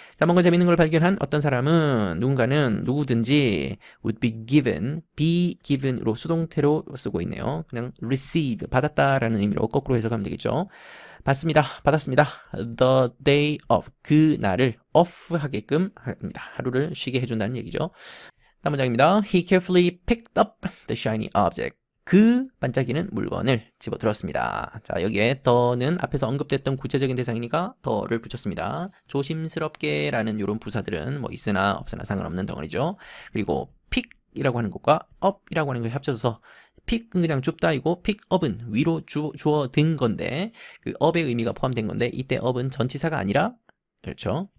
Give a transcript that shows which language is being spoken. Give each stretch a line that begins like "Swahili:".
Korean: 자, 뭔가 재밌는 걸 발견한 어떤 사람은 누군가는 누구든지
English: would be given
Korean: 으로 수동태로 쓰고 있네요. 그냥 receive, 받았다라는 의미로 거꾸로 해석하면 되겠죠. 받습니다. 받았습니다.
English: The day of,
Korean: 그 날을 off 하게끔 합니다. 하루를 쉬게 해준다는 얘기죠. 다음 문장입니다.
English: He carefully picked up the shiny object.
Korean: 그 반짝이는 물건을 집어들었습니다. 자, 여기에 더는 앞에서 언급됐던 구체적인 대상이니까 더를 붙였습니다. 조심스럽게 라는 이런 부사들은 뭐 있으나 없으나 상관없는 덩어리죠. 그리고 pick이라고 하는 것과 up이라고 하는 것이 합쳐져서 pick은 그냥 줍다이고 pickup은 위로 주어 든 건데 그 up의 의미가 포함된 건데 이때 up은 전치사가 아니라 그렇죠.